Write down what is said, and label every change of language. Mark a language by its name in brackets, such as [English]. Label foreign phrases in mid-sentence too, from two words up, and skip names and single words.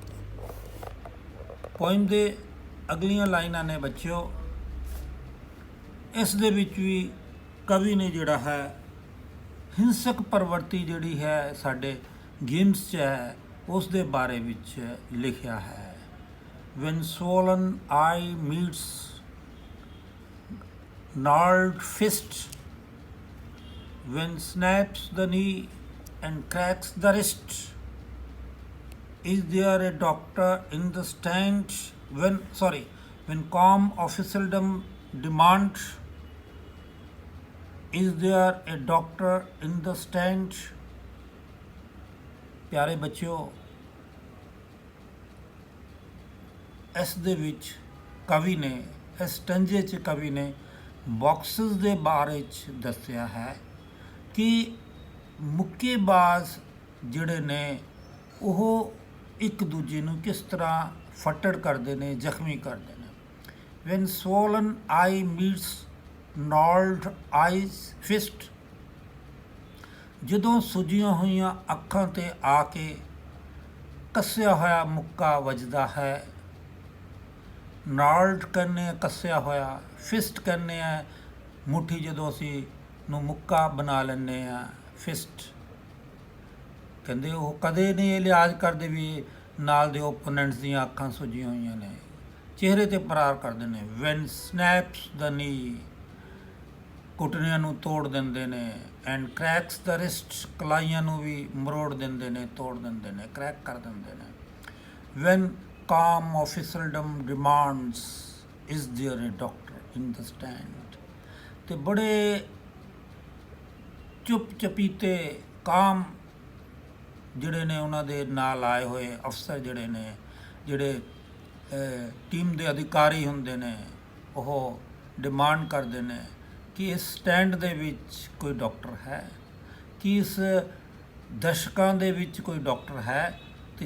[Punjabi] ਪੋਇਮ ਦੇ ਅਗਲੀਆਂ ਲਾਈਨਾਂ ਨੇ ਬੱਚਿਓ, ਇਸ ਦੇ ਵਿੱਚ ਵੀ ਕਵੀ ਨੇ ਜਿਹੜਾ ਹੈ ਹਿੰਸਕ ਪ੍ਰਵਰਤੀ ਜਿਹੜੀ ਹੈ ਸਾਡੇ ਗੇਮਸ 'ਚ ਹੈ ਉਸ ਦੇ ਬਾਰੇ ਵਿੱਚ ਲਿਖਿਆ ਹੈ। [English] When swollen eye meets gnarled fist, when snaps the knee and cracks the wrist, is there a doctor in the stand? When calm officialdom demands, is there a doctor in the stand? [Punjabi] ਪਿਆਰੇ ਬੱਚਿਓ, ਇਸ ਦੇ ਵਿੱਚ ਕਵੀ ਨੇ, ਇਸ ਸਟੰਜੇ 'ਚ ਕਵੀ ਨੇ ਬਾਕਸਿਸ ਦੇ ਬਾਰੇ 'ਚ ਦੱਸਿਆ ਹੈ ਕਿ ਮੁੱਕੇਬਾਜ਼ ਜਿਹੜੇ ਨੇ ਉਹ ਇੱਕ ਦੂਜੇ ਨੂੰ ਕਿਸ ਤਰ੍ਹਾਂ ਫੱਟੜ ਕਰਦੇ ਨੇ, ਜ਼ਖਮੀ ਕਰਦੇ ਨੇ। [English] When swollen eye meets gnarled fist, [Punjabi] ਜਦੋਂ ਸੁੱਜੀਆਂ ਹੋਈਆਂ ਅੱਖਾਂ 'ਤੇ ਆ ਕੇ ਕੱਸਿਆ ਹੋਇਆ ਮੁੱਕਾ ਵੱਜਦਾ ਹੈ। ਨਾਲਡ ਕਹਿੰਦੇ ਆ ਕੱਸਿਆ ਹੋਇਆ, ਫਿਸਟ ਕਹਿੰਦੇ ਆ ਮੁੱਠੀ, ਜਦੋਂ ਅਸੀਂ ਨੂੰ ਮੁੱਕਾ ਬਣਾ ਲੈਂਦੇ ਆ ਫਿਸਟ। ਕਹਿੰਦੇ ਉਹ ਕਦੇ ਨਹੀਂ ਇਹ ਲਿਹਾਜ਼ ਕਰਦੇ ਵੀ ਨਾਲ ਦੇ ਓਪੋਨੈਂਟਸ ਦੀਆਂ ਅੱਖਾਂ ਸੁੱਜੀਆਂ ਹੋਈਆਂ ਨੇ, ਚਿਹਰੇ 'ਤੇ ਪ੍ਰਹਾਰ ਕਰਦੇ ਨੇ। [English] when snaps the knee, [Punjabi] ਘੁਟਨਿਆਂ ਨੂੰ ਤੋੜ ਦਿੰਦੇ ਨੇ। [English] and cracks the wrist, [Punjabi] ਕਲਾਈਆਂ ਨੂੰ ਵੀ ਮਰੋੜ ਦਿੰਦੇ ਨੇ, ਤੋੜ ਦਿੰਦੇ ਨੇ, ਕ੍ਰੈਕ ਕਰ ਦਿੰਦੇ ਨੇ। [English] ਵੈਨ calm officialdom demands, is there a doctor in the stand? [Punjabi] ਤੇ ਬੜੇ ਚੁੱਪ ਚਪੀਤੇ ਕਾਮ ਜਿਹੜੇ ਨੇ ਉਹਨਾਂ ਦੇ ਨਾਲ ਆਏ ਹੋਏ ਅਫਸਰ ਜਿਹੜੇ ਨੇ, ਜਿਹੜੇ ਟੀਮ ਦੇ ਅਧਿਕਾਰੀ ਹੁੰਦੇ ਨੇ, ਉਹ ਡਿਮਾਂਡ ਕਰਦੇ ਨੇ ਕਿ ਇਸ ਸਟੈਂਡ ਦੇ ਵਿੱਚ ਕੋਈ ਡਾਕਟਰ ਹੈ, ਕਿ ਇਸ ਦਰਸ਼ਕਾਂ ਦੇ ਵਿੱਚ ਕੋਈ ਡਾਕਟਰ ਹੈ।